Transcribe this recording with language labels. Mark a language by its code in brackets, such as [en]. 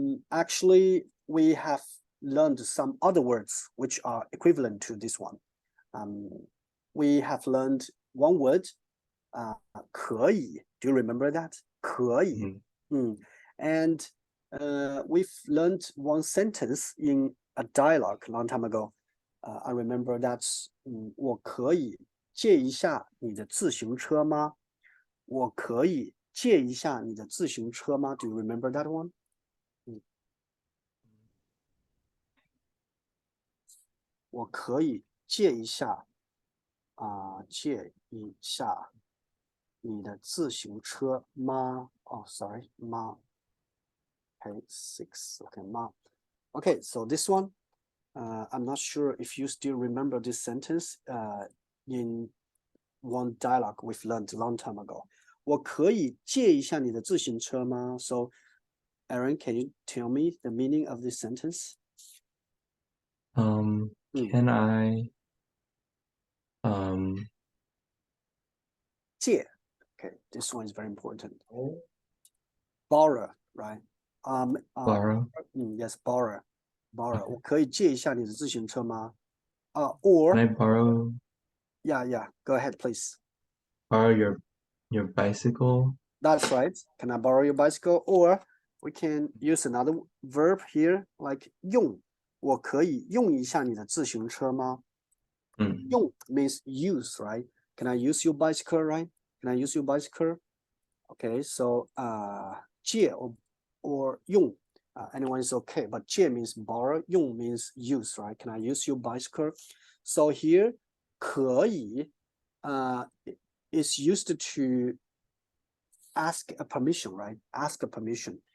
[en] Actually, we have learned some other words which are equivalent to this one. We have learned one word, 可以. Do you remember that? 可以. And we've learned one sentence in a dialogue a long time ago. I remember that's [zh] 我可以借一下你的自行车吗？我可以借一下你的自行车吗？ [en] Do you remember that one? 我可以借一下借一下你的自行车吗？ Oh, sorry, 吗 Okay, 6. Okay, 吗 Okay, so this one, I'm not sure if you still remember this sentence in one dialogue we've learned a long time ago. [zh] 我可以借一下你的自行车吗 [en] So, Aaron, can you tell me the meaning of this sentence? Can I 借 Okay, this one is very important. Borrow, right? borrow? Yes, borrow. [zh] 我可以借一下你的自行车吗 [en] Can or I borrow yeah, go ahead, please. your bicycle? That's right. Can I borrow your bicycle? Or we can use another verb here, like 用。 [zh] 我可以用一下你的自行车吗？ [en] 用 means use, right? Can I use your bicycle, right? Can I use your bicycle? Okay, so 借 or 用 anyone is okay, but 借 means borrow, 用 means use, right? Can I use your bicycle? So here 可以is used to ask a permission, right? Ask a permission.